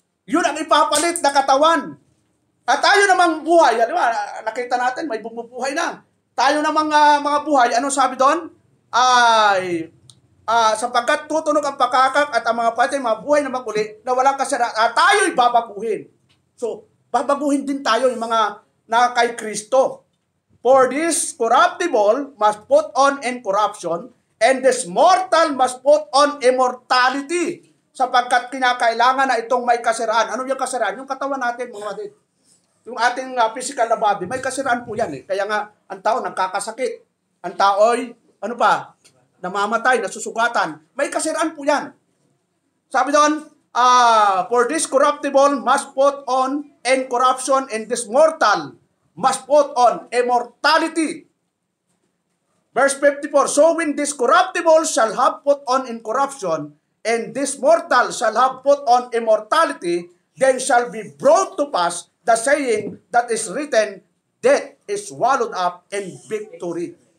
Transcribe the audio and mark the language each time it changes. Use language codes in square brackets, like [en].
[tl] Yun ang ipapalit na katawan. At tayo namang buhay, di ba, nakita natin, may bumubuhay na. Tayo namang mga buhay, ano sabi doon? Ay, sapagkat tutunog ang pakakak at ang mga patay, mga buhay na maguli, na walang kasiraan, tayo'y babaguhin. So, babaguhin din tayo yung mga na kay Kristo. [en] For this corruptible must put on incorruption, and this mortal must put on immortality. [tl] Sapagkat kinakailangan na itong may kasiraan. Ano yung kasiraan? Yung katawan natin, mga kapatid. Yung ating physical na body, may kasiraan po yan eh. Kaya nga, ang tao nagkakasakit. Ang tao'y, ano pa, namamatay, nasusugatan. May kasiraan po yan. Sabi doon, [en] for this corruptible must put on incorruption, and this mortal must put on immortality. Verse 54, so when this corruptible shall have put on incorruption, and this mortal shall have put on immortality, then shall be brought to pass the saying that is written, death is swallowed up in victory.